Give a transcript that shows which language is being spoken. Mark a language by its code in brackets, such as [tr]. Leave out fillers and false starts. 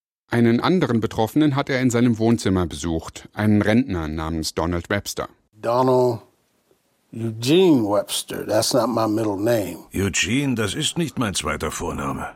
[de] Einen anderen Betroffenen hat er in seinem Wohnzimmer besucht. Einen Rentner namens Donald Webster. [en] Donald Eugene Webster, that's not my middle name. [de] Eugene, das ist nicht mein zweiter Vorname.